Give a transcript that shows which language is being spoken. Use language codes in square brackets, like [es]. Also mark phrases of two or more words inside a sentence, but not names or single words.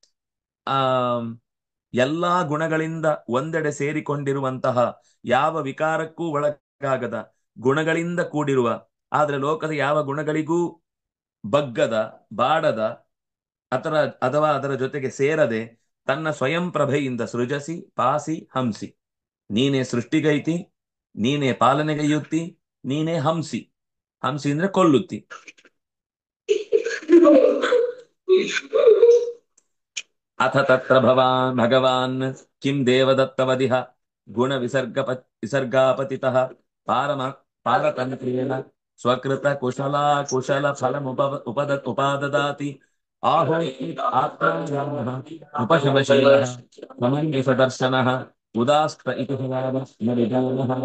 [kn] ಎಲ್ಲಾ ಗುಣಗಳಿಂದ ಒಂದೆಡೆ ಸೇರಿಕೊಂಡಿರುವಂತಹ, ಯಾವ ವಿಕಾರಕ್ಕೂ ಒಳಗಾಗದ ಗುಣಗಳಿಂದ ಕೂಡಿರುವ, ಆದ್ರೆ ಲೋಕದ ಯಾವ ಗುಣಗಳಿಗೂ ಬಗ್ಗದ, ಬಾಡದ, ಅಥವಾ ಅದರ ಜೊತೆಗೆ ಸೇರದೆ ತನ್ನ ಸ್ವಯಂ ಪ್ರಭೆಯಿಂದ [sa] ಸೃಜಸಿ ಪಾಸಿ ಹಂಸಿ. [kn] ನೀನೇ ಸೃಷ್ಟಿಗೈತಿ, ನೀನೇ ಪಾಲನೆಗೈಯುತ್ತಿ, ನೀನೇ ಹಂಸಿ. ಹಂಸಿ ಅಂದ್ರೆ ಕೊಲ್ಲುತ್ತಿ. [sa] ಅಥ ತತ್ರ ಭಗವಾನ್ ಕಿಂ ದೇವದತ್ತವದಿಹ ಗುಣ ವಿಸರ್ಗಾಪತಿತಃ ಪಾರತಂತ್ರೇಣ ಸ್ವಕೃತ ಕುಶಲ ಉಪಾದದಾತಿ ಆಹೋ ಆತ್ಮ ಉಪಶಮಶೀಲಃ ಸಮಂಜಸ ದರ್ಶನಃ ಉದಾಸ್ತ ಇತಿ ನ ವಿಜಾನಃ.